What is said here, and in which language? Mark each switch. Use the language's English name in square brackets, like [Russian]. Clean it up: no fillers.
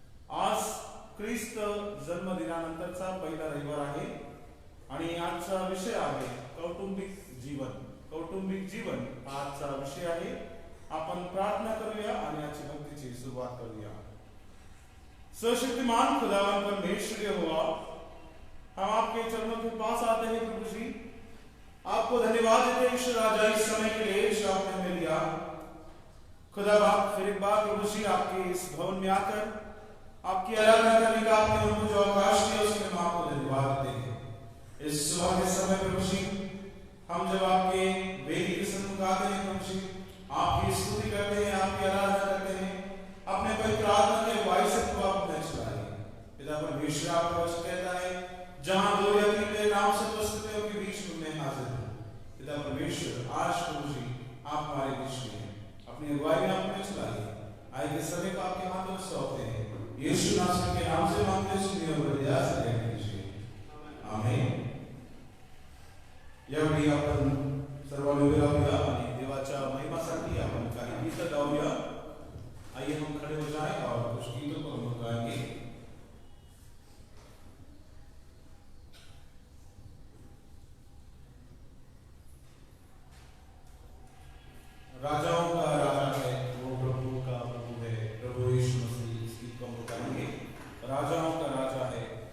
[Marathi] आज ख्रिस्त जन्मदिनानंतरचा पहिला रविवार आहे आणि आजचा विषय आहे कौटुंबिक जीवन. कौटुंबिक जीवन हा आजचा विषय आहे. आपण प्रार्थना करूया आणि आजची भक्तीची सुरुवात करूया. [Hindi] सर्वशक्तिमान खुदावन परमेश्वर यहोवा, हम आपके चरणों के पास आते हैं प्रभु जी. आपको धन्यवाद देते हैं ईश्वर राजा इस समय के लिए जो आपने हमें दिया. खुदा बाप फिर एक बार प्रभु जी आपके इस भवन में आकर आपकी आराधना करने का आपने हमको जो अवकाश दिया उसमें हम आपको धन्यवाद देते हैं. इस सुबह के समय प्रभु जी हम जब आपके वेदी के सन्मुख आते हैं प्रभु जी, आपकी स्तुति करते हैं, आपकी आराधना करते हैं, अपने पवित्र आत्मा के वायु को आप न चलाए. पिता परमेश्वर आपका वचन कहता है जहां दो या तीन मेरे नाम से उपस्थित है उनके बीच में मैं हाजिर हूं. पिता परमेश्वर आज प्रभु जी आप हमारे बीच में हैं, अपनी अगुवाई में आपने चलाइए. आए के समय को आपके हाथों में सौंपते हैं. यीशु नासरी के नाम से मांगते सुनिए और बलिदान से ग्रहण कीजिए. आमीन. [Marathi] यावेळी आपण सर्वांनी उभे राहूया आणि देवाच्या महिमासाठी आपण काही गीत गाऊया. [Hindi] आइए हम खड़े हो जाएं और कुछ गीतों को हम गाएंगे. राजाओं का राजा है वो प्रभु का प्रभु है, प्रभु यीशु मसीह. इस गीत को हम गाएंगे. राजाओं का राजा है